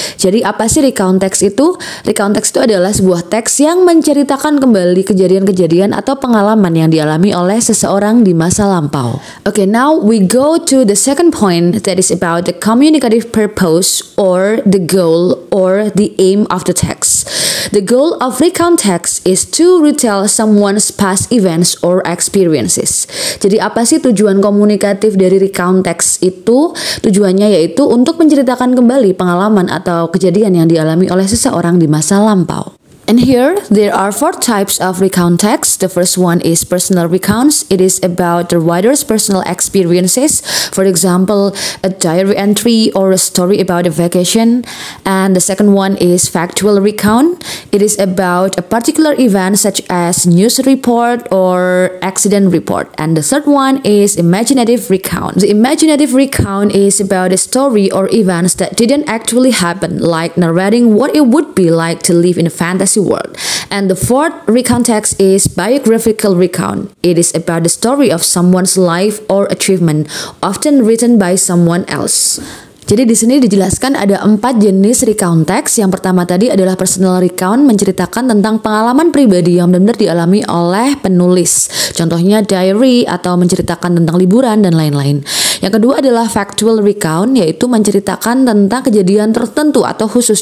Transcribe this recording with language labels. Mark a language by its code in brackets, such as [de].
[id] Jadi apa sih recount text itu? Recount text itu adalah sebuah teks yang menceritakan kembali kejadian-kejadian atau pengalaman yang dialami oleh seseorang di masa lampau. [en] Okay, now we go to the second point, that is about the communicative purpose or the goal or the aim of the text. The goal of recount text is to retell someone's past events or experiences. [id] Jadi apa sih tujuan komunikatif dari recount text itu? Tujuannya yaitu untuk menceritakan kembali pengalaman atau kejadian yang dialami oleh seseorang di masa lampau. [en] And here, there are 4 types of recount text. The first one is personal recounts. It is about the writer's personal experiences. For example, a diary entry or a story about a vacation. And the second one is factual recount. It is about a particular event such as news report or accident report. And the third one is imaginative recount. The imaginative recount is about a story or events that didn't actually happen, like narrating what it would be like to live in a fantasy world. And the fourth recount text is biographical recount. It is about the story of someone's life or achievement, often written by someone else. [id] Jadi di sini dijelaskan ada 4 jenis recount text. Yang pertama tadi adalah personal recount, menceritakan tentang pengalaman pribadi yang benar-benar dialami oleh penulis. Contohnya diary atau menceritakan tentang liburan dan lain-lain. Yang kedua adalah factual recount, yaitu menceritakan tentang kejadian tertentu atau khusus.